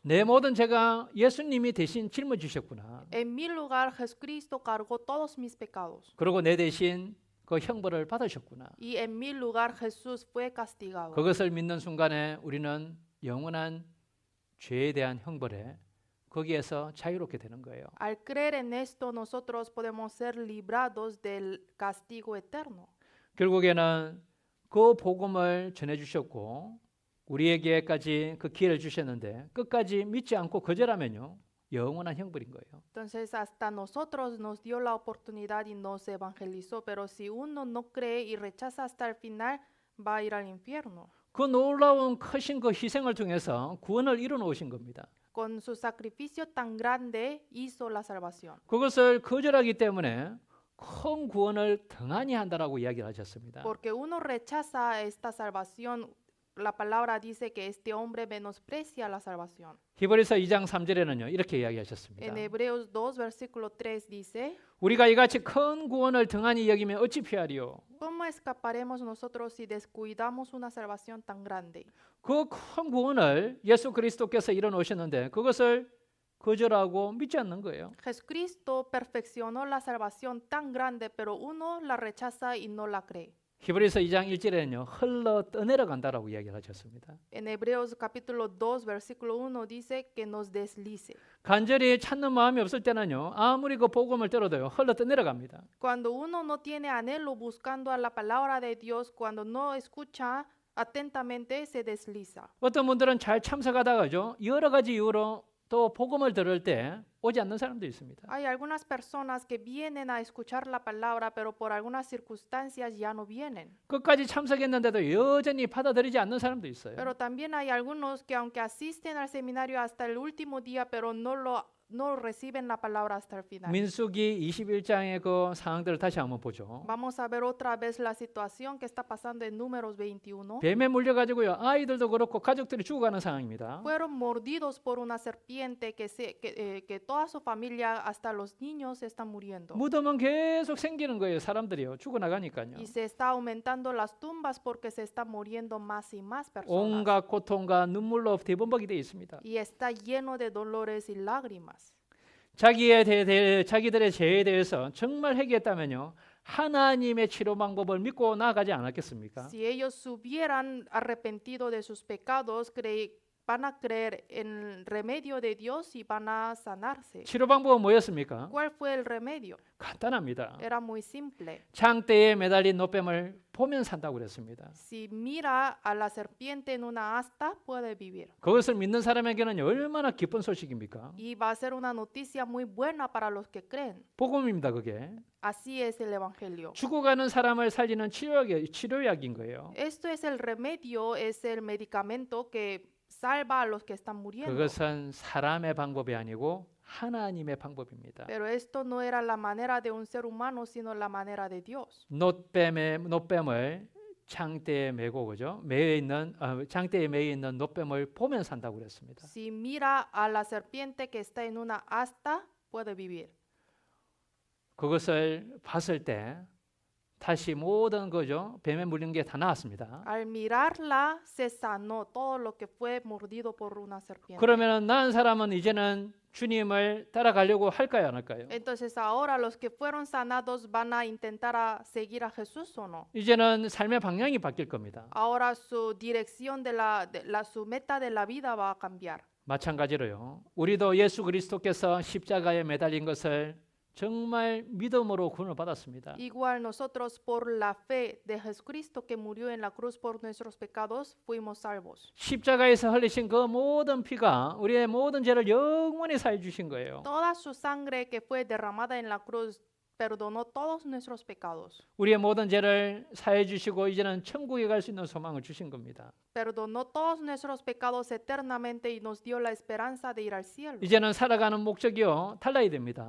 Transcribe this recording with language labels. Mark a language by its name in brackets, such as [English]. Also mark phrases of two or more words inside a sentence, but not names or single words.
[Korean] 내 모든 죄가 예수님이 대신 짊어지셨구나. [Spanish] En mi lugar Jesucristo cargó todos mis pecados. [Korean] 그리고 내 대신 그 형벌을 받으셨구나. [Spanish] Y en mi lugar Jesús fue castigado. [Korean] 그것을 믿는 순간에 우리는 영원한 죄에 대한 형벌에 거기에서 자유롭게 되는 거예요. [Spanish] Al creer en esto nosotros podemos ser librados del castigo eterno. [Korean] 결국에는 그 복음을 전해 주셨고 우리에게까지 그 기회를 주셨는데 끝까지 믿지 않고 거절하면요. 영원한 형벌인 거예요. [Spanish] Entonces hasta nosotros nos dio la oportunidad y nos evangelizó, pero si uno no cree y rechaza hasta el final, va a ir al infierno. [Korean] 그 놀라운 크신 그 희생을 통해서 구원을 이루어 놓으신 겁니다. [Spanish] Con su sacrificio tan grande hizo la salvación. [Korean] 그것을 거절하기 때문에 큰 구원을 등한히 한다라고 이야기를 하셨습니다. [Spanish] Porque uno rechaza esta salvación, la palabra dice que este hombre menosprecia la salvación. [Korean] 히브리서 2장 3절에는요. 이렇게 이야기하셨습니다. [Spanish] En Hebreos 2 versículo 3 dice, [Korean] 우리가 이같이 큰 구원을 등한히 여기면 어찌 피하리요? [Spanish] ¿Cómo escaparemos nosotros si descuidamos una salvación tan grande? [Korean] 그 큰 구원을 예수 그리스도께서 이뤄 놓으셨는데 그것을 거절하고 믿지 않는 거예요. [Spanish] Jesucristo perfeccionó la salvación tan grande, pero uno la rechaza y no la cree. [Korean] 히브리서 2장 1절에는요. 흘러 떠내려 간다라고 이야기를 하셨습니다. [Spanish] En Hebreos capítulo 2 versículo 1 dice que nos deslice. [Korean] 간절히 찾는 마음이 없을 때는요. 아무리 그 복음을 들어도요. 흘러 떠내려 갑니다. [Spanish] Cuando uno no tiene anhelo buscando a la palabra de Dios, cuando no escucha atentamente, se desliza. [Korean] 어떤 분들은 잘 참석하다가죠. 여러 가지 이유로 또 복음을 들을 때 오지 않는 사람도 있습니다. [Spanish] Hay algunas personas que vienen a escuchar la palabra, pero por algunas circunstancias ya no vienen. [Korean] 끝까지 참석했는데도 여전히 받아들이지 않는 사람도 있어요. [Spanish] Pero también hay algunos que aunque asisten al seminario hasta el último día, pero no reciben la palabra hasta el final. [Korean] 민수기 21장의 그 상황들을 다시 한번 보죠. [Spanish] Vamos a ver otra vez la situación que está pasando en Números 21. [Korean] 뱀에 물려가지고요. 아이들도 그렇고 가족들이 죽어가는 상황입니다. [Spanish] Fueron mordidos por una serpiente que toda su familia, hasta los niños, están muriendo. [Korean] 무덤은 계속 생기는 거예요. 사람들이요. 죽어나가니까요. [Spanish] Y se está aumentando las tumbas porque se están muriendo más y más personas. [Korean] 온갖 고통과 눈물로 대범벅이 되어 있습니다. [Spanish] Y está lleno de dolores y lágrimas. [Korean] 자기들의 죄에 대해서 정말 회개했다면요. 하나님의 치료 방법을 믿고 나아가지 않았겠습니까? [Spanish] Si ellos hubieran arrepentido de sus pecados, van a creer en el remedio de Dios y van a sanarse. [Korean] 치료 방법은 뭐였습니까? [Spanish] ¿Cuál fue el remedio? [Korean] 간단합니다. [Spanish] Era muy simple. [Korean] 장대에 매달린 노뱀을 보면 산다고 그랬습니다. [Spanish] Si mira a la serpiente en una asta, puede vivir. [Korean] 그것을 믿는 사람에게는 얼마나 기쁜 소식입니까? [Spanish] Y va a ser una noticia muy buena para los que creen. [Korean] 복음입니다, 그게. [Spanish] Así es el evangelio. [Korean] 죽어가는 사람을 살리는 치료약인 거예요. [Spanish] Esto es el remedio, es el medicamento que salva a los que están muriendo. [Korean] 그것은 사람의 방법이 아니고 하나님의 방법입니다. [Spanish] Pero esto no era la manera de un ser humano, sino la manera de Dios. [Korean] 노뱀을 장대에 메고 그죠? 장대에 매여 있는 노뱀을 보면서 산다고 그랬습니다. [Spanish] Si mira a la serpiente que está en una asta, puede vivir. [Korean] 그것을 봤을 때 다시 모든 거죠. 뱀에 물린 게 다 나왔습니다. [Spanish] Al mirarla, se sanó todo lo que fue mordido por una serpiente. [Korean] 그러면 나은 사람은 이제는 주님을 따라가려고 할까요, 안 할까요? [Spanish] Entonces ahora los que fueron sanados van a intentar a seguir a Jesús o no. [Korean] 이제는 삶의 방향이 바뀔 겁니다. [Spanish] Ahora su dirección su meta de la vida va a cambiar. [Korean] 마찬가지로요. 우리도 예수 그리스도께서 십자가에 매달린 것을 정말 믿음으로 구원을 받았습니다. [Spanish] Igual nosotros por la fe de Jesucristo que murió en la cruz por nuestros pecados fuimos salvos. [Korean] 십자가에서 흘리신 그 모든 피가 우리의 모든 죄를 영원히 사해 주신 거예요. [Spanish] Toda su sangre que fue derramada en la cruz perdonó todos nuestros pecados. [Korean] 우리의 모든 죄를 사해 주시고 이제는 천국에 갈 수 있는 소망을 주신 겁니다. [Spanish] Perdonó todos nuestros pecados eternamente y nos dio la esperanza de ir al cielo. [Korean] 이제는 살아가는 목적이요 달라야 됩니다.